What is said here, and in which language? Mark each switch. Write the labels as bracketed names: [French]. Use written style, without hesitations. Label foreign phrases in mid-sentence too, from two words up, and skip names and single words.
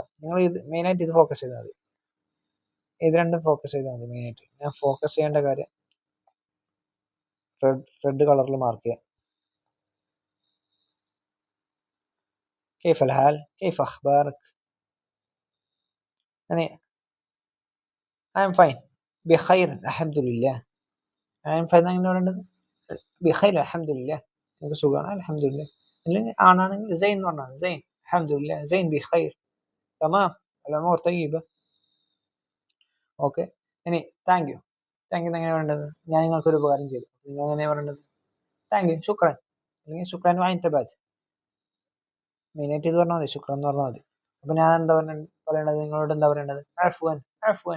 [Malayalam] നിങ്ങൾ ഇത് മെയിനായിട്ട് ഇത് ഫോക്കസ് ചെയ്താൽ മതി. ഇത് രണ്ടും ഫോക്കസ് ചെയ്താൽ മതി മെയിനായിട്ട്. ഞാൻ ഫോക്കസ് ചെയ്യേണ്ട കാര്യം റെഡ് കളറിൽ മാർക്ക് ചെയ്യാം. [Arabic] كيف الحال، كيف أخبارك. يعني [English] I am fine [Arabic] بخير الحمد لله. [English] I am fine [Malayalam] അങ്ങനെ പറയേണ്ടത് [Arabic] بخير الحمد لله. [Malayalam] എനിക്ക് സുഖമാണ് അൽഹംദുലില്ലാ. അല്ലെങ്കിൽ ആണാണെങ്കിൽ സൈൻ എന്ന് പറഞ്ഞാൽ [Arabic] زين الحمد لله زين بخير تمام الأمور طيبة. [Malayalam] ഓക്കെ. ഇനി [English] thank you. thank you [Malayalam] എങ്ങനെ പറയേണ്ടത്? ഞാൻ നിങ്ങൾക്കൊരു ഉപകാരം ചെയ്തു, നിങ്ങൾ എങ്ങനെയാണ് പറയേണ്ടത്? [English] thank you [Malayalam] ശുക്രൻ, അല്ലെങ്കിൽ ശുക്രൻ വാങ്ങിത്തബാജ്. മെയിനായിട്ട് ഇത് പറഞ്ഞാൽ മതി, ശുക്രൻ എന്ന് പറഞ്ഞാൽ മതി. അപ്പൊ ഞാൻ എന്താ പറയേണ്ടത്? നിങ്ങളോട് എന്താ പറയേണ്ടത്? [Arabic] عفوا عفوا.